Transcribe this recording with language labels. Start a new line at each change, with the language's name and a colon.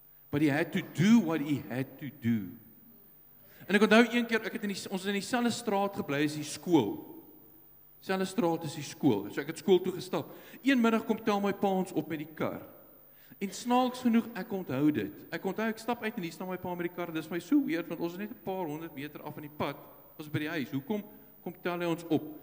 English: But he had to do what he had to do.
Afrikaans: En ek onthou een keer, ons het in dieselfde straat gebly as die skool. Dieselfde straat is die skool, so ek het skool toe gestap. Een middag kom tel my pa ons op met die kar. En snaaks genoeg, ek onthou dit. Ek stap uit en hier staan my pa met die kar, dis my so weird, want ons is net 'n paar 100 meter af van die pad, ons by die huis, hoekom kom tel hy ons op?